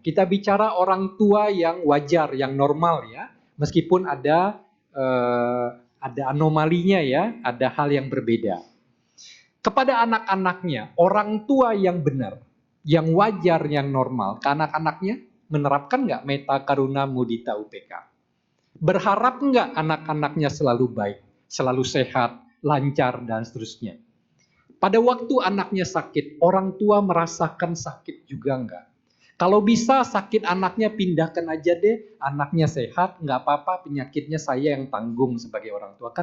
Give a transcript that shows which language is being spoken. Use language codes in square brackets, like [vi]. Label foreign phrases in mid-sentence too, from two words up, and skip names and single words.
[id] Kita bicara orang tua yang wajar, yang normal ya. Meskipun ada anomalinya ya, ada hal yang berbeda. Kepada anak-anaknya, orang tua yang benar, yang wajar, yang normal, ke anak-anaknya menerapkan nggak metta, karuna, mudita, upeka? Berharap nggak anak-anaknya selalu baik, selalu sehat, lancar, dan seterusnya? Pada waktu anaknya sakit, orang tua merasakan sakit juga enggak? Kalau bisa sakit anaknya pindahkan aja deh, anaknya sehat, enggak apa-apa, penyakitnya saya yang tanggung sebagai orang tua.